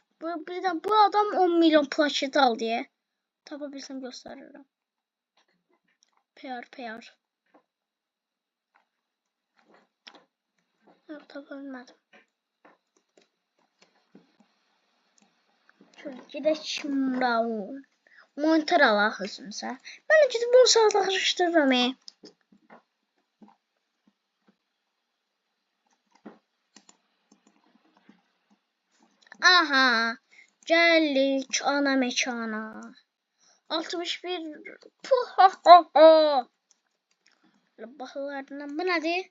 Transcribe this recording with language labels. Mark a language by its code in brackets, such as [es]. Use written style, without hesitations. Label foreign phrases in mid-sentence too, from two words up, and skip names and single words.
[tr] Bu adam 10 milyon plaket al diye. Tapabilsem gösteririm. PR. Yok, tapabilmedim. Şöyle gidelim şimdi. [az] Monitör alaq özümüzə. Mən gidib bunu saat araşdırıram. Aha. Gəldik ana mekana. 61 Bahalarından bu nədir?